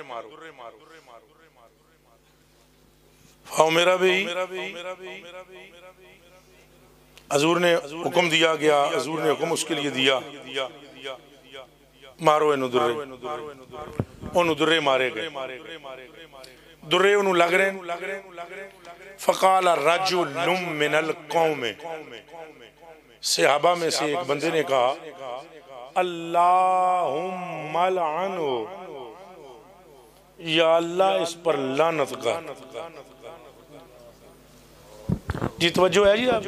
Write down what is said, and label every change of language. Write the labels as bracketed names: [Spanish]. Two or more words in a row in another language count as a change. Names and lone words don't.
[Urdu] فاؤ میرا بھی حضور نے حکم دیا گیا، حضور نے حکم اسکے لیے دیا، مارو انہوں درے. انہوں درے مارے گئے، درے انہوں لگ رہے. [Arabic] فقال رجل من القوم, [Urdu] صحابہ میں سے ایک بندے نے کہا [Arabic] اللهم العنه, [Urdu] یا اللہ اس پر لعنت کر. جی توجہ ہے جی آپ?